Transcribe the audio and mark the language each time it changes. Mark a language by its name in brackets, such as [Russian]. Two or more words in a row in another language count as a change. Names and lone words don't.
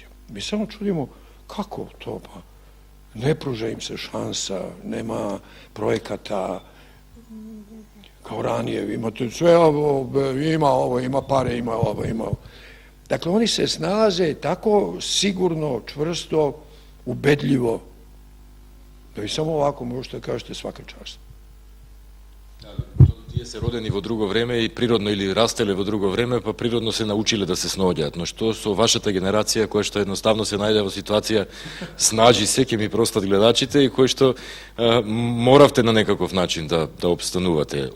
[Serbian] Mi samo čudimo kako to, pa ne pruža im se šansa, nema projekata kao ranije, imate sve ovo, ima pare, ima ovo, ima ovo. Dakle, oni se snalaze tako sigurno, čvrsto, ubedljivo, da vi samo ovako možete kažete svaka čast. [Macedonian] Тие се родени во друго време и природно или растеле во друго време, па природно се научиле да се сноѓаат. Но што со вашата генерација, која што едноставно се најде во ситуација, снажи се, ќе ми простат гледачите, и кој што моравте на некаков начин да обстанувате.